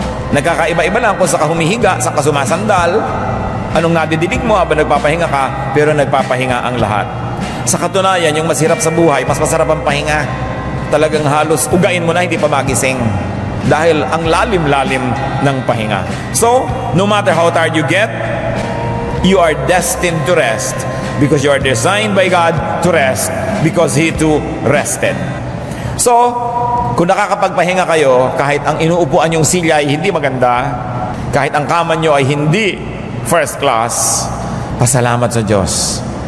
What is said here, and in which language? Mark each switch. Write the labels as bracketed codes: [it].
[tl] Nagkakaiba-iba lang kung saka humihiga, saka sumasandal, anong nadidinig mo habang nagpapahinga ka, pero nagpapahinga ang lahat. Sa katunayan, yung masirap sa buhay, mas masarap ang pahinga. Talagang halos ugain mo na, hindi pa magising. Dahil ang lalim-lalim ng pahinga. [en] So, no matter how tired you get, you are destined to rest because you are designed by God to rest because He too rested. [tl] So, kung nakakapagpahinga kayo, kahit ang inuupuan yung silya ay hindi maganda, kahit ang kama nyo ay hindi first class, pasalamat sa Diyos.